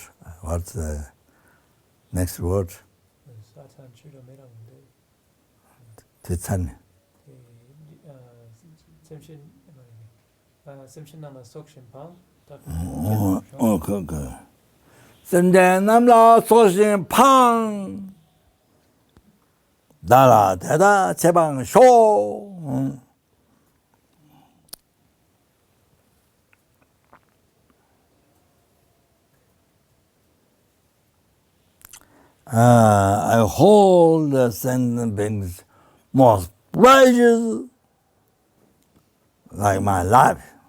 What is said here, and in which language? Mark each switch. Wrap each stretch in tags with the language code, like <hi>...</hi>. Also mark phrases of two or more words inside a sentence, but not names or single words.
<en>What's the next word?</en> <bo>Titsan.</bo> <en>Okay.</en> <bo>Semchen namla soxin pang. Dala teda chebang sho.</bo> <en>I hold the sentient beings most precious, like my life.</en>